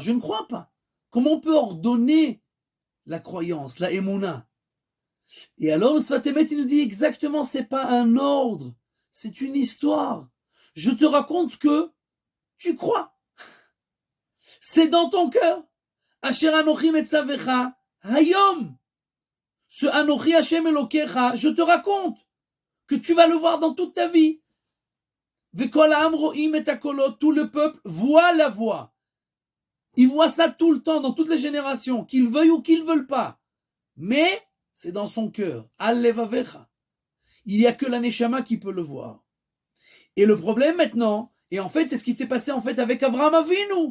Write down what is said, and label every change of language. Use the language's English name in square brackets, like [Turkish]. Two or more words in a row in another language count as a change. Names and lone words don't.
[French] Je ne crois pas. Comment on peut ordonner la croyance, la émouna? Et alors le Sfat Emet, il nous dit exactement, c'est pas un ordre, c'est une histoire. Je te raconte que tu crois. C'est dans ton cœur. [Hebrew] אשר אנכי מצוך היום. Ce אנכי השם אלקיך, [French] je te raconte que tu vas le voir dans toute ta vie. [Hebrew] וכל העם רואים את הקולות, [French] tout le peuple voit la voix. Il voit ça tout le temps, dans toutes les générations, qu'ils veuillent ou qu'ils ne veulent pas. Mais c'est dans son cœur. [Hebrew] על לבבך. [French] Il n'y a que la Neshama qui peut le voir. Et le problème maintenant, et en fait c'est ce qui s'est passé en fait avec Avraham Avinu.